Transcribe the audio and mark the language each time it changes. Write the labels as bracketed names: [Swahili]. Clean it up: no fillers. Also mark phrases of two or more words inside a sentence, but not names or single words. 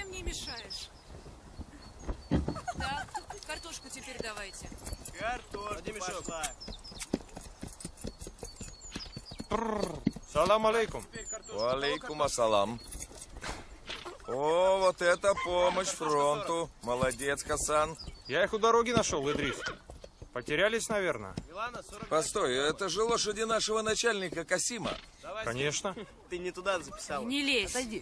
[Russian] мешаешь? Да, картошку теперь давайте. Картошку пошла. [Arabic] سلام عليكم. عليكم السلام. [Russian] О, вот это помощь фронту. Молодец, Хасан. Я их у дороги нашел, Идрис. Потерялись, наверное. Постой, это же лошади нашего начальника Касима. Конечно. Ты не туда записала. Не лезь. Подойди.